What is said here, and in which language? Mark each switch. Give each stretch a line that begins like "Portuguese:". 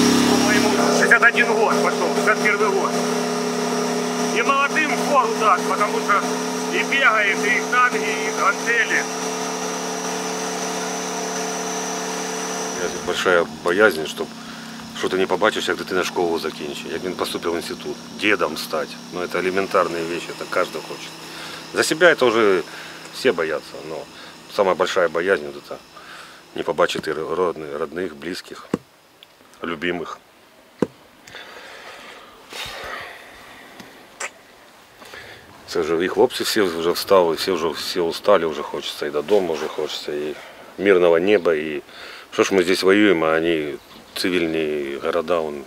Russian: По-моему, 61 год пошел, 61 год. И молодым фору даст, потому что и бегает, и штанги, и гантели. Большая боязнь,
Ukrainian: щоб що ти не побачиш, як дитина школу закінчить, як він поступив в інститут, дедом стати.
Russian: Ну, это элементарные вещи, это каждый хочет. За себя это уже все боятся, но самая большая боязнь вот это
Ukrainian: не побачити
Russian: родных, близких, любимых.
Ukrainian: Це вже і хлопці всі вже встали, всі устали, вже хочеться і додому, вже хочеться і мирного неба, і що ж ми
Russian: здесь
Ukrainian: воюємо, а вони цивільні города.